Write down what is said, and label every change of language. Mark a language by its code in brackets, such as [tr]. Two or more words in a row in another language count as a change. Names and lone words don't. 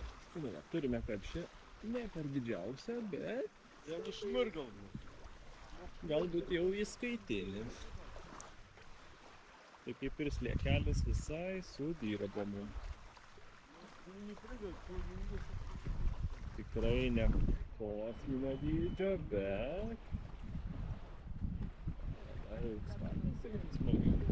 [lt] Nu, turime karšį, ne per didžiausią, bet [ru] Я не шмыргал. [lt] galbūt jau įskaitinis. Tai kaip ir sliekelis visai sudirbo mum. [ru] Не прыгал, не видел. [lt] Tikrai ne kosminio dydžio, bet labai svarbiausia, kad smagiai.